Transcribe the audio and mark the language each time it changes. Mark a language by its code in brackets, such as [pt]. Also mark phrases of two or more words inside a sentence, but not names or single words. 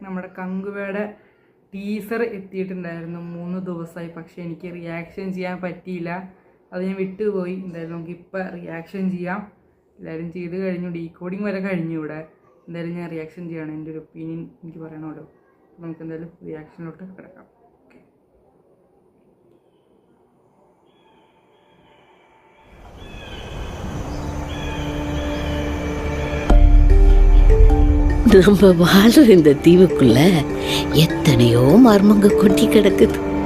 [ml] നമ്മുടെ കങ്കുവയുടെ ടീസർ എത്തിയിട്ടുണ്ടായിരുന്നു 3 ദിവസമായി. പക്ഷേ എനിക്ക് റിയാക്ഷൻ ചെയ്യാൻ പറ്റിയില്ല, അത് ഞാൻ വിട്ടുപോയി. എന്തായാലും നമുക്കിപ്പോൾ റിയാക്ഷൻ ചെയ്യാം. എല്ലാവരും ചെയ്ത് കഴിഞ്ഞു, ഡീകോഡിങ് വരെ കഴിഞ്ഞു ഇവിടെ. എന്തായാലും ഞാൻ റിയാക്ഷൻ ചെയ്യണം, എൻ്റെ ഒരു ഒപ്പീനിയൻ എനിക്ക് പറയണമല്ലോ. നമുക്ക് എന്തായാലും റിയാക്ഷനിലോട്ട് കിടക്കാം. [ta] நம்ம வாழ்ற இந்த தீவுக்குள்ள எத்தனையோ மர்மங்க கொட்டி கிடக்குது.